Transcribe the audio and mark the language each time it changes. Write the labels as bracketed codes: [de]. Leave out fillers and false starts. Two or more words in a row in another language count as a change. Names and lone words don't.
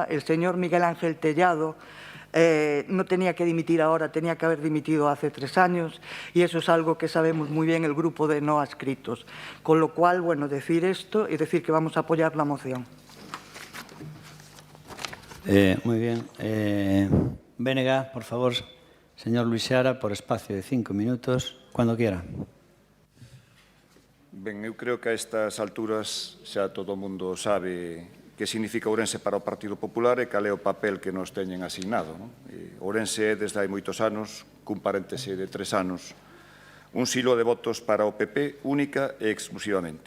[es] El señor Miguel Ángel Tellado no tenía que dimitir ahora, tenía que haber dimitido hace 3 años y eso es algo que sabemos muy bien el grupo de no adscritos. Con lo cual, bueno, decir esto y decir que vamos a apoyar la moción. Muy bien. Vénega, por favor, señor Luis Seara, por espacio de 5 minutos, cuando quiera. [gl] Ben, eu creo que a estas alturas xa todo o mundo sabe que significa Ourense para o Partido Popular e cal é o papel que nos teñen asignado. Ourense é, desde hai moitos anos, cun paréntese de 3 anos, un silo de votos para o PP única e exclusivamente.